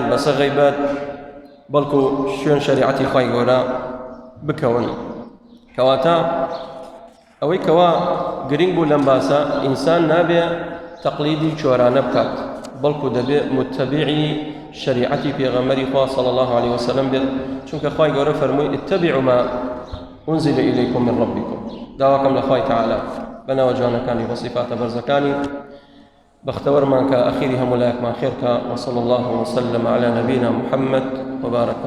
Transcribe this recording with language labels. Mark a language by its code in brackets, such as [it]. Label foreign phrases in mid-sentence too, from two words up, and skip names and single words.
[ckb] بەسە غەیبەت بەڵکو شوێن شەریعەتی خوای گەورە بکەون کەواتە ئەوەی کەوا گرنگ بوو لەم باسە ئینسان نابێ تەقلیدی چۆرانە بکات بەڵکو دەبێ متبعی شریعەتی پێغەمبەری خوا [ar] صلی الله عليه وسلم [ckb] بێت چونکە خوای گەورە فەرمووی [ar] اتبعوا ما أنزل إليكم من ربكم [ckb] داواكم لخوای تعالى بناوە جوانەکانی بە صفاتە بەرزەکانی بەختەوەرمان کە ئەخیری هەموو لایەکمان خێرکە [ar] وصلى الله وسلم على نبينا محمد وبارك الله